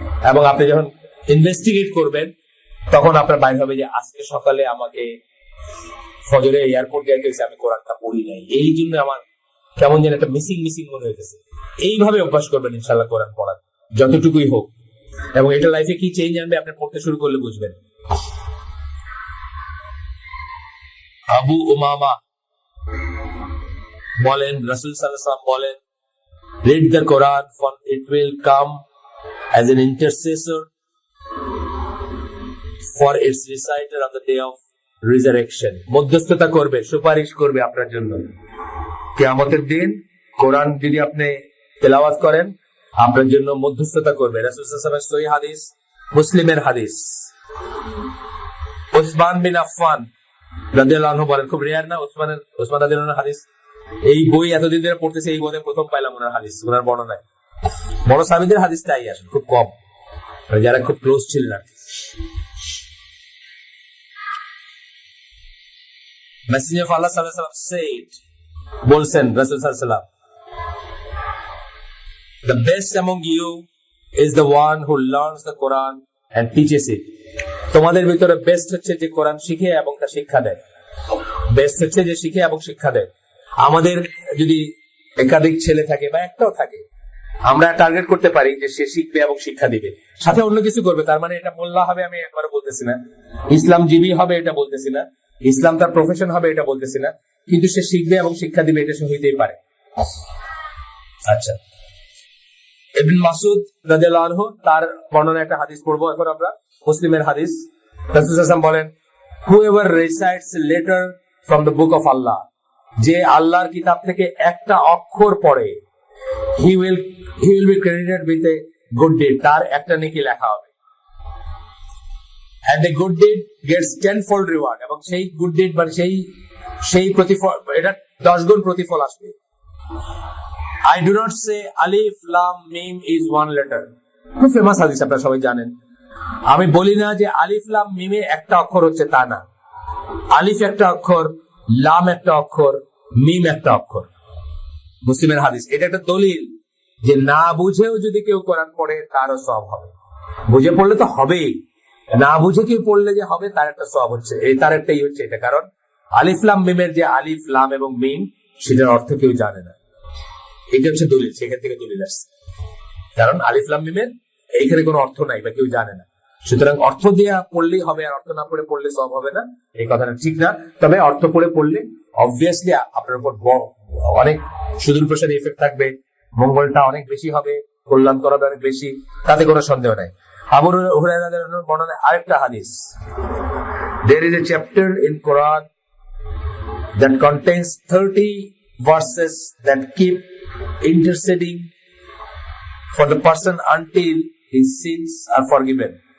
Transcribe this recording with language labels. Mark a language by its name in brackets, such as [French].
[Bangla] এবং আপনি যখন ইনভেস্টিগেট করবেন তখন আপনার বাইর হবে যে আজকে সকালে আমাকে ফজরে এয়ারপোর্ট যাইতে হয়েছে, আমি কোরআনটা পড়ি নাই, এই জন্য আমার কেমন যেন একটা মিসিং মনে হইতেছে। এইভাবে অভ্যাস করবেন ইনশাল্লাহ কোরআন পড়ার, যতটুকুই হোক। এবং এটা লাইফে কি চেঞ্জ আনবে আপনি পড়তে শুরু করলে বুঝবেন। আবু উমামা বলেন, রাসূল সাল্লাল্লাহু আলাইহি ওয়াসাল্লাম বলেন, [English] read the Quran for it will come as an intercessor for its reciter on the day of resurrection. [Bangla] মধ্যস্থতা করবে, সুপারিশ করবে আপনার জন্য কিয়ামতের দিন। কোরআন যদি আপনি তেলাওয়াত করেন আপনার জন্য মধ্যস্থতা করবে। রাসূল সাল্লাল্লাহু আলাইহি ওয়াসাল্লামের সহিহ হাদিস, মুসলিমের হাদিস। উসমান বিন আফফান রাদিয়াল্লাহু আনহু বলেন, খুব রেয়ার না উসমান রাদিয়াল্লাহু আনহুর হাদিস, এই বই এতদিন ধরে পড়তেছে, এই বইতে প্রথম পাইলাম ওনার হাদিস, ওনার বর্ণনায়। বড় সাহাবীদের হাদিসটাই আসে খুব কম, যারা খুব ক্লোজ ছিলেন আর কি। [English] messenger of Allah সাল্লাল্লাহু আলাইহি ওয়াসাল্লাম said, [Bangla] বলছেন রাসূল সাল্লাল্লাহু আলাইহি ওয়াসাল্লাম, [English] the best among you is the one who learns the Quran and teaches it. [Bangla] তোমাদের ভিতরে বেস্ট হচ্ছে যে কোরআন শিখে এবং তা শিক্ষা দেয়। বেস্ট হচ্ছে যে শিখে এবং শিক্ষা দেয়। আমাদের যদি একাধিক ছেলে থাকে বা একটাও থাকে, আমরা টার্গেট করতে পারি যে সে শিখবে এবং শিক্ষা দিবে, সাথে অন্য কিছু করবে। তার মানে এটা মোল্লা হবে আমি একবারও বলতেছি না, ইসলাম জীবী হবে এটা বলতেছি না, ইসলাম তার প্রফেশন হবে এটা বলতেছি না, কিন্তু সে শিখবে এবং শিক্ষা দিবে, এটা সে হইতেই পারে। আচ্ছা, ইবনে মাসউদ রাদিয়াল্লাহু আনহু তার বর্ণনা একটা হাদিস পড়বো এখন আমরা, মুসলিমের হাদিস। রাসূল সাল্লাল্লাহু আলাইহি ওয়াসাল্লাম বলেন, [English] whoever recites a letter from the book of Allah, [Bangla] যে আল্লাহর কিতাব থেকে একটা অক্ষর পড়ে, [English] he will be credited with a good deed, [Bangla] তার একটা নেকি লেখা হবে। [English] and the good deed gets tenfold reward, [Bangla] এবং সেই গুড ডিড মানে সেই প্রতিফল, এটা 10 গুণ প্রতিফল আসবে। [English] I do not say alif lam mim is one letter, [Bangla] খুব ফেমাস হাদিস, আপনারা সবাই জানেন। আমি বলি না যে আলিফ লাম মিমে একটা অক্ষর হচ্ছে, তা না। আলিফ একটা অক্ষর, লাম একটা অক্ষর, মিম একটা অক্ষর। মুসলিমের হাদিস, এটা একটা দলিল যে না বুঝেও যদি কেউ কোরআন পড়ে তারও সওয়াব হবে। বুঝে পড়লে তো হবেই, না বুঝে কেউ পড়লে যে হবে তার একটা সওয়াব হচ্ছে, এই তার একটাই হচ্ছে এটা। কারণ আলিফ লাম মিমের যে আলিফ লাম এবং মিম, সেটার অর্থ কেউ জানে না, এটা হচ্ছে দলিল, সেখান থেকে দলিল আসছে। কারণ আলিফ লাম মিমের এইখানে কোনো অর্থ নাই বা কেউ জানে না, সুতরাং অর্থ দিয়ে পড়লেই হবে, আর অর্থ না পড়ে পড়লে সব হবে না, এই কথাটা ঠিক না। তবে অর্থ পড়ে পড়লে অবভিয়াসলি আপনার উপর অনেক সুদূর প্রসারী এফেক্ট থাকবে, মঙ্গলটা অনেক বেশি হবে, কল্যাণ করাবে অনেক বেশি, তাতে কোনো সন্দেহ নাই। আবু হুরায়রা রাদিয়াল্লাহু আনহু বর্ণনা আরেকটা হাদিস, [English] there is a chapter in Quran that contains 30 verses that keep interceding for the person until his sins are forgiven.